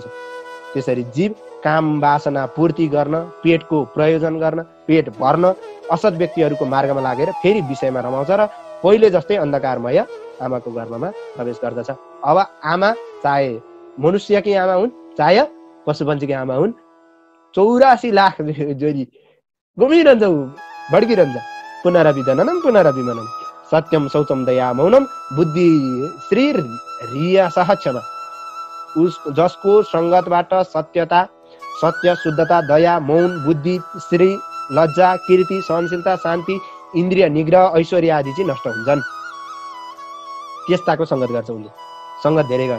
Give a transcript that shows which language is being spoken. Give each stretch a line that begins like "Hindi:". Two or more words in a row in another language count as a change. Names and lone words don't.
Nepali: त्यसरी जीव काम वासना पूर्ति गर्न, पेटको प्रयोजन गर्न, पेट भर्न असत व्यक्तिहरूको मार्गमा लागेर फेरि विषयमा रमाउँछ र पहिले जस्तै अन्धकारमय आमाको गर्भमा प्रवेश गर्दछ। अब आमा चाहे मनुष्यकी आमा हुन् चाहे पशुपन्छीकी आमा हुन्, 84 लाख जोरी घुमिरहन्छ, भड्किरहन्छ।
Sanskrit: पुनरपि जननम पुनरपि मनम सत्यम शौचम दया मौनम बुद्धि श्री रिया सहक्षम।
Nepali: जसको सङ्गतबाट सत्यता, सत्य, शुद्धता, दया, मौन, बुद्धि, श्री, लज्जा, कीर्ति, सहनशीलता, शान्ति, इन्द्रिय निग्रह, ऐश्वर्य आदि चाहिँ नष्ट हुन्छन्। त्यस्ताको सङ्गत गर्छ उसले, सङ्गत धेरै गर्छ।